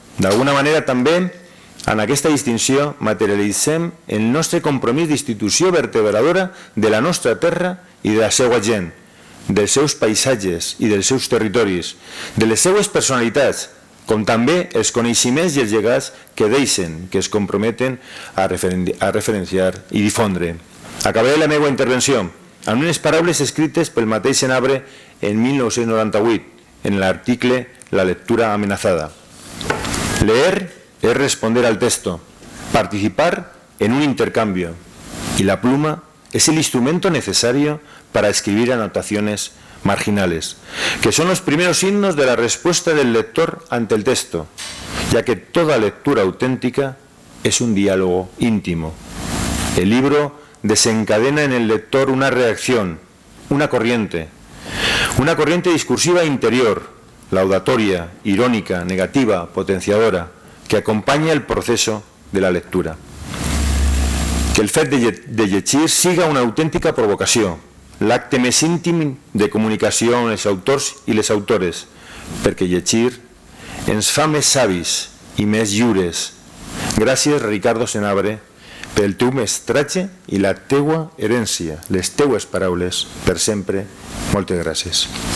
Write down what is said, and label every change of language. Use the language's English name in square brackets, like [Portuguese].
[Catalan] D'alguna manera també, en aquesta distinció, materialitzem el nostre compromís d'institució vertebradora de la nostra terra i de la seva gent, dels seus paisatges i dels seus territoris, de les seues personalitats, com també els coneixements i els llegats que deixen, que es comprometen a referenciar i difondre. Acabaré la meva intervenció amb unes paraules escrites pel mateix Senabre en 1998, en l'article La lectura amenazada. [Spanish] Leer es responder al texto, participar en un intercambio, y la pluma es el instrumento necesario para escribir anotaciones marginales, que son los primeros signos de la respuesta del lector ante el texto, ya que toda lectura auténtica es un diálogo íntimo. El libro desencadena en el lector una reacción, una corriente discursiva interior, laudatoria, irónica, negativa, potenciadora, que acompanya el procés de la lectura. [Catalan] Que el fet de llegir siga una autèntica provocació, l'acte més íntim de comunicació amb els autors i les autores, perquè llegir ens fa més savis i més lliures. Gràcies, Ricardo Senabre, pel teu mestratge i la teua herència, les teues paraules, per sempre. Moltes gràcies.